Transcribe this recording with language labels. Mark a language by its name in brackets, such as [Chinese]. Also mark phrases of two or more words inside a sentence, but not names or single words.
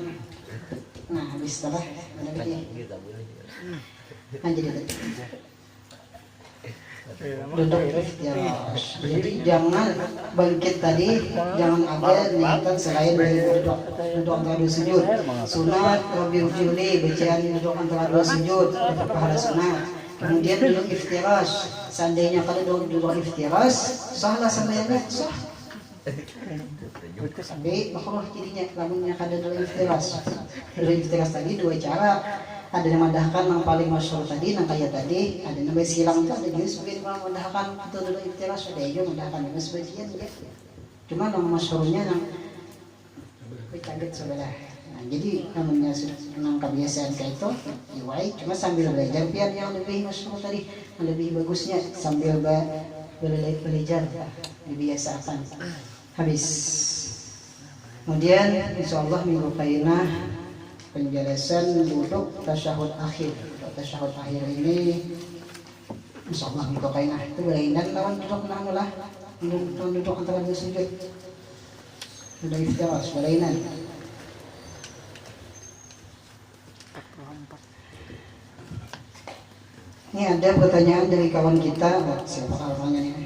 [Indonesian] Nah habis setelah ada lagi. Nah jadi duduk iftirash. Jadi jangan bangkit tadi, jangan ada niatan selain dari duduk antara dua sujud. Sunat Rabbi Ujuli bacaan duduk antara dua sujud dapat pahala sunat. Kemudian duduk iftirash. Seandainya kalau duduk iftirash, sahlah sembahyangnya sah. Tapi makruh jadinya lamunnya kada duduk iftirash. Duduk iftirash tadi dua cara. Ada yang madahkan yang paling masyhur tadi, yang kayak tadi, ada yang silang itu, ada juga sebagian orang madahkan itu dulu iftirash, ada juga madahkan juga sebagian ya. Cuma yang masyhurnya yang kaget sebelah. Nah, jadi namanya senang kebiasaan kayak itu, diwai. Cuma sambil belajar biar yang lebih masyhur tadi, yang lebih bagusnya sambil belajar, dibiasakan. Habis. Kemudian insyaallah minggu kainah penjelasan duduk tasyahud akhir. Tasyahud akhir ini insyaallah minggu kainah itu berlainan lawan duduk namulah duduk antara dua sujud. Sudah iftirash berlainan. Ini ada pertanyaan dari kawan kita, siapa orangnya ini?